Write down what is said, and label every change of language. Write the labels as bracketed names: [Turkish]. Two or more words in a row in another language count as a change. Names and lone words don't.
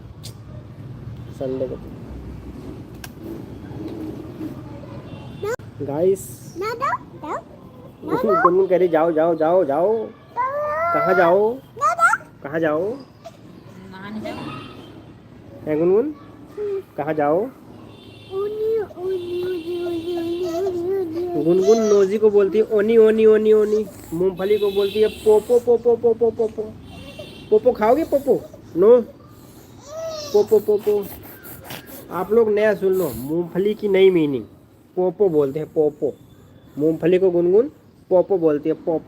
[Hindi] संडे के दिन गाइस ना दो दो गुनगुन कह रही जाओ जाओ जाओ जाओ। कहाँ जाओ? ना दो कहाँ जाओ? नहाने जाओ। है गुनगुन? कहाँ जाओ? उनी उनी उनी उनी उनी उनी उनी गुनगुन नोजी को बोलती है ओनी ओनी ओनी ओनी। मूंगफली को बोलती है पोपो पोपो पोपो पोपो। पोपो खाओगे पोपो? नो। पोपो पोपो। आप लोग नया सुन लो, मूंगफली की नई मीनिंग पोपो बोलते हैं पोपो। मूंगफली को गुनगुन पोपो बोलती है पोपो।